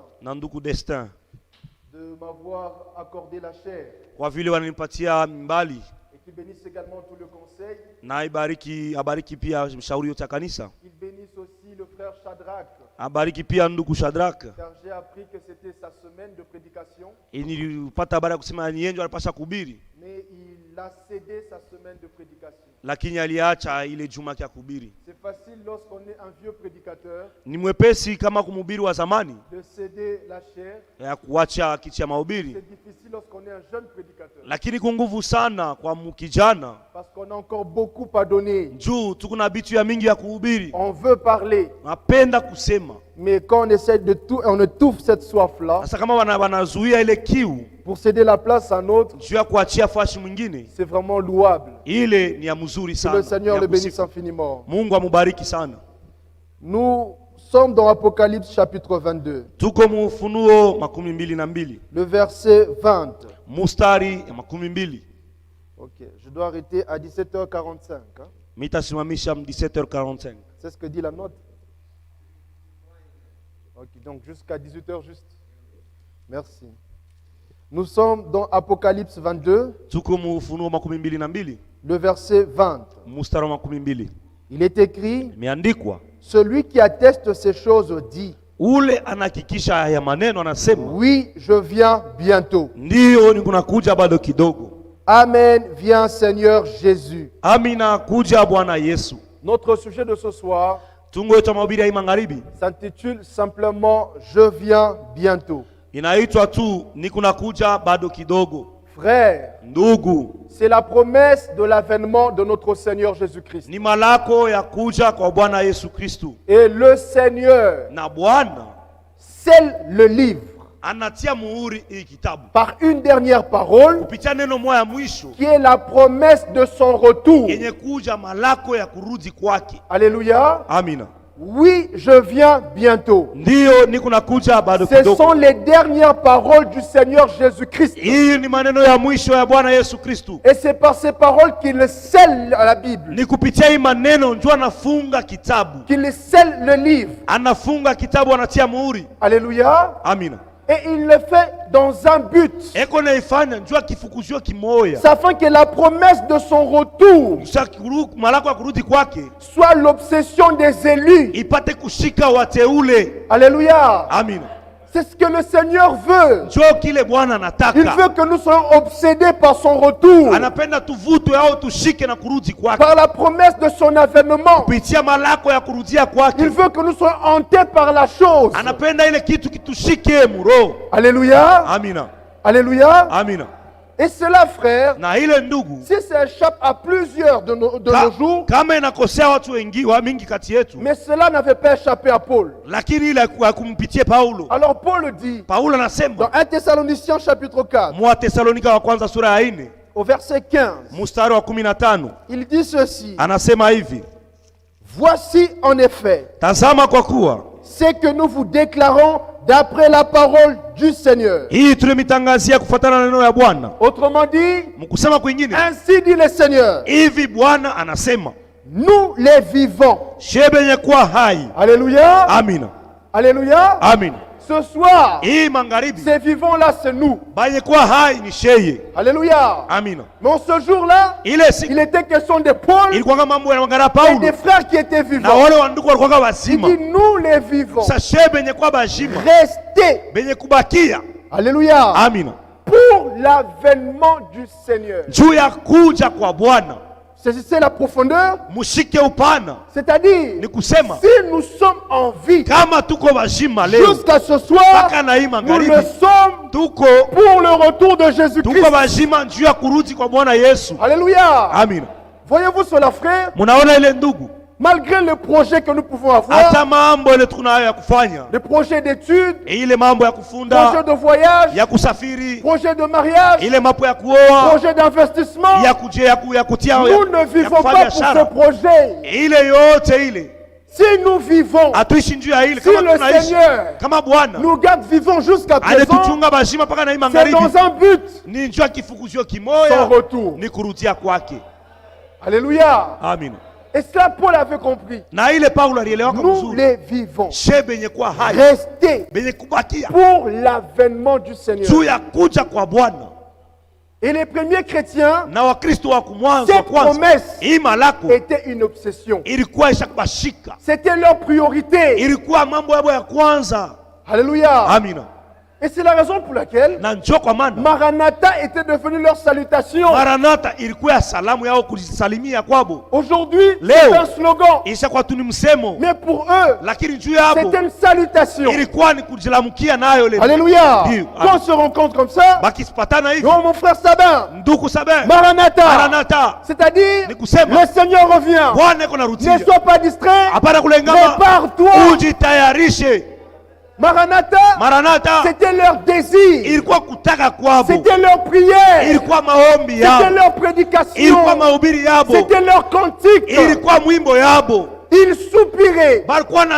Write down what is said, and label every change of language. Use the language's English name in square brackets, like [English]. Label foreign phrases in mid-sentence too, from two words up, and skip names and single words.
[Swahili] na ndugu Destin, [French] de m'avoir accordé la chair. [Swahili] kwa vile wananipatia mbali, [French] Et qu'il bénisse également tout le conseil. [Swahili] na abariki pia mshauri yote ya kanisa, [French] Qu'il bénisse aussi le frère Shadrach, [Swahili] abariki pia ndugu Shadrach. [French] car j'ai appris que c'était sa semaine de prédication, [Swahili] Nilipata habari ya kusema ni yeye alipasha kuhubiri, [French] mais il a cédé sa semaine de prédication. [Swahili] lakini aliacha ile juma ya kuhubiri. [French] C'est facile lorsqu'on est un vieux prédicateur [Swahili] Ni mwepesi kama kumhubiri wa zamani [French] de céder la chair. [Swahili] ya kuacha kiti ya mahubiri, [French] C'est difficile lorsqu'on est un jeune prédicateur, [Swahili] lakini kwa nguvu sana kwa kijana, [French] parce qu'on a encore beaucoup à donner. [Swahili] juu tuko na bitu ya mingi ya kuhubiri, [French] On veut parler, [Swahili] napenda kusema. [French] mais quand on essaie de tout, on étouffe cette soif-là [Swahili] Sasa kama wanazuia ile kiu [French] pour céder la place à un autre. [Swahili] juu ya kuachia fashi mwingine, [French] C'est vraiment louable. [Swahili] ile ni ya mzuri [French] Que [Swahili] sana. [French] le Seigneur [Swahili] ya [French] le bénisse [Swahili] kusifu. [French] infiniment. [Swahili] Mungu amubariki sana. [French] Nous sommes dans Apocalypse chapitre 22, [Swahili] Tuko mu Ufunuo 22, [French] le verset 20. [Swahili] mustari ya 22. [French] Ok, je dois arrêter à 17h45. Hein. [Swahili] Mitasimamisha 17h45. [French] C'est ce que dit la note. Ok, donc jusqu'à 18h juste. Merci. Nous sommes dans Apocalypse 22, [Swahili] Tuko mu Ufunuo 22, [French] le verset 20. [Swahili] mustari wa 22. [French] Il est écrit, [Swahili] Imeandikwa, [French] celui qui atteste ces choses dit, [Swahili] ule anahakikisha haya maneno, anasema [French] oui, je viens bientôt. [Swahili] ndiyo nikunakuja bado kidogo. [French] Amen, viens Seigneur Jésus. [Swahili] Amina, kuja Bwana Yesu. [French] Notre sujet de ce soir [Swahili] Tungo yetu ya mahubiri ya hii magharibi [French] s'intitule simplement je viens bientôt. [Swahili] inaitwa tu nikunakuja bado kidogo. [French] Frère, [Swahili] Ndugu, [French] c'est la promesse de l'avènement de notre Seigneur Jésus-Christ. [Swahili] ni malako ya kuja kwa Bwana Yesu Kristu, [French] Et le Seigneur [Swahili] na Bwana [French] scelle le livre [Swahili] anatia muhuri hii kitabu [French] par une dernière parole [Swahili] kupitia neno moja ya mwisho [French] qui est la promesse de son retour. [Swahili] yenye kuja malako ya kurudi kwake. [French] Alléluia. [Swahili] Amina. [French] Oui, je viens bientôt. [Swahili] Ndiyo nikunakuja bado [French] Ce [Swahili] kidogo. [French] sont les dernières paroles du Seigneur Jésus-Christ. [Swahili] Hii ni maneno ya mwisho ya Bwana Yesu Kristu. [French] Et c'est par ces paroles qu'il scelle la Bible, [Swahili] Ni kupitia hii maneno ndio anafunga kitabu, [French] qu'il scelle le livre. [Swahili] anafunga kitabu, anatia muhuri. [French] Alléluia. [Swahili] Amina. [French] Et il le fait dans un but, [Swahili] Eko naifanya ndio kifukuzio kimoya, [French] afin que la promesse de son retour [Swahili] malako ya kurudi kwake [French] soit l'obsession des élus. [Swahili] ipate kushika wateule. [French] Alléluia. [Swahili] Amina. [French] C'est ce que le Seigneur veut. [Swahili] Njoo kile Bwana [French] Il [Swahili] anataka. [French] veut que nous soyons obsédés par son retour, [Swahili] Anapenda tuvutwe au tushike na kurudi kwake [French] par la promesse de son avènement. [Swahili] kupitia malako ya kurudia [French] Il [Swahili] kwake. [French] veut que nous soyons hantés par la chose. [Swahili] Anapenda ile kitu kitushike muro. [French] Alléluia. [Swahili] Amina. [French] Alléluia. [Swahili] Amina. [French] Et cela, frère, [Swahili] Na ile ndugu, [French] si ça échappe à plusieurs de nos jours, [Swahili] kama inakosea watu wengi wa mingi kati yetu, [French] mais cela n'avait pas échappé à Paul. [Swahili] lakini ile ya kumpitie Paulo. [French] Alors Paul dit, [Swahili] Paulo [French] dans [Swahili] anasema [French] 1 Thessaloniciens chapitre 4, [Swahili] mwa Tesalonika wa kwanza sura ya 4 [French] au verset 15, [Swahili] mstari wa 15, [French] il dit ceci: [Swahili] anasema hivi: [French] voici en effet [Swahili] tazama, kwa kuwa [French] ce que nous vous déclarons d'après la parole du Seigneur. [Swahili] hii tulimitangazia kufuatana na neno ya Bwana. [French] Autrement dit, [Swahili] Mkusema kwingine, [French] ainsi dit le Seigneur, [Swahili] hivi Bwana anasema, [French] nous les vivants. [Swahili] shebenye kuwa hai. [French] Alléluia. [Swahili] Amina. [French] Alléluia. [Swahili] Amina. [French] Ce soir, [Swahili] Hii magharibi [French] ces vivants-là, c'est nous. [Swahili] banye kuwa hai ni sheye. [French] Alléluia. [Swahili] Amina. [French] Mais ce jour-là, [Swahili] Ile siku [French] il était question de Paul [Swahili] ilikuwa kama mambo ya magara [French] et [Swahili] Paulo [French] des frères qui étaient [Swahili] na [French] vivants. [Swahili] wale wandugu walikuwa [French] Il [Swahili] wazima. [French] dit, nous les vivants, [Swahili] Sasa shebenye kuwa bajima [French] restez. [Swahili] benye kubakia. [French] Alléluia. [Swahili] Amina. [French] Pour l'avènement du Seigneur. [Swahili] Juu ya kuja kwa Bwana, [French] Saisissez la profondeur. [Swahili] mushike upana. [French] C'est-à-dire, [Swahili] Ni kusema [French] si nous sommes en vie [Swahili] kama tuko bajima leo [French] jusqu'à ce soir, [Swahili] mpaka na hii [French] nous [Swahili] magharibi, [French] le sommes [Swahili] tuko [French] pour le retour de Jésus-Christ. [Swahili] bajima juu ya kurudi kwa Bwana Yesu. [French] Alléluia. [Swahili] Amina. [French] Voyez-vous cela, frère, [Swahili] Munaona ile ndugu, [French] malgré le projet que nous pouvons avoir, [Swahili] hata mambo ile tunayo ya kufanya, [French] le projet d'études, [Swahili] ile mambo ya [French] projet [Swahili] kufunda, [French] de voyage, [Swahili] ya kusafiri, [French] projet de mariage, [Swahili] ile mambo ya kuoa, [French] projet d'investissement, [Swahili] ya kutia, [French] nous ne vivons pas pour ce projet. [Swahili] ile yote ile [French] Si nous vivons, [Swahili] hatuishi njuu ya ile. [French] si [Swahili] Kama [French] le [Swahili] tunaishi [French] Seigneur [Swahili] kama Bwana [French] nous garde vivants jusqu'à présent, [Swahili] anatuchunga bashima mpaka na hii [French] c'est [Swahili] magharibi, [French] dans un but, [Swahili] ni njuu ya kifukuzio [French] son [Swahili] kimoya, [French] retour. [Swahili] ni kurudia kwake. [French] Alléluia. [Swahili] Amina. [French] Et cela, Paul avait compris. [Swahili] Na ile Paulo alielewa kwa [French] Nous [Swahili] mzuri, [French] les vivons. [Swahili] she benye kuwa hai, [French] Restez [Swahili] benye kubakia [French] pour l'avènement du Seigneur. [Swahili] juu ya kuja kwa Bwana. [French] Et les premiers chrétiens, [Swahili] Na Wakristo wa kumwanzo wa [French] cette [Swahili] kwanza, [French] promesse [Swahili] hii malako [French] était une obsession. [Swahili] ilikuwa ishakubashika, [French] C'était leur priorité. [Swahili] ilikuwa mambo yao ya kwanza. [French] Alléluia. [Swahili] Amina. [French] Et c'est la raison pour laquelle [Swahili] Na njoo kwa maana [French] Maranatha était devenu leur salutation. [Swahili] Maranatha ilikuwa ya salamu yao kujisalimia kwabo. [French] Aujourd'hui, [Swahili] Léo. [French] c'est un slogan. [Swahili] Ishakuwa tu ni msemo, [French] Mais pour eux, [Swahili] lakini juu yabo [French] c'était une salutation. [Swahili] ilikuwa ni kujilamukia nayo le. [French] Alléluia. Dieu. Quand on se rencontre comme ça, [Swahili] Bakisipatana hivi, [French] oh mon frère Sabin, [Swahili] ndugu Sabe, [French] Maranatha. [Swahili] Maranatha, [French] C'est-à-dire, [Swahili] ni kusema [French] le Seigneur revient. [Swahili] Bwana iko narudia. [French] Ne sois pas distrait. [Swahili] Hapana kulengama, [French] Prépare-toi. [Swahili] ujitayarishe. [French] Maranatha, [Swahili] Maranatha [French] c'était leur désir. [Swahili] ilikuwa kutaka kwabo, [French] C'était leur prière. [Swahili] ilikuwa maombi [French] C'était [Swahili] yabo, [French] leur prédication. [Swahili] ilikuwa mahubiri yabo, [French] C'était leur cantique. [Swahili] ilikuwa mwimbo yabo. [French] Ils soupiraient [Swahili] Balikuwa na